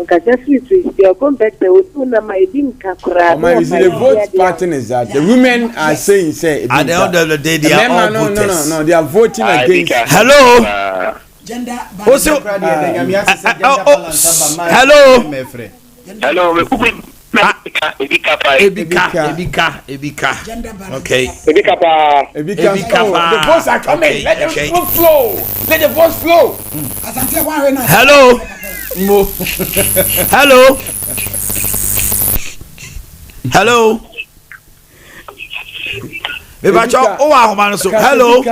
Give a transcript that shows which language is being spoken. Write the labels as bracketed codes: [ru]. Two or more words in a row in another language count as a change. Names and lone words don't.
[en] Because it's your competitor with my Ebinka kura. The vote pattern is that the women are saying, say, at the end of the day, they are all voters. No, they are voting against. Hello. Also, hello. Hello. Ebika. Okay. Ebika. The votes are coming. Let the vote flow. Let the votes flow. Hello. Hello. Hello.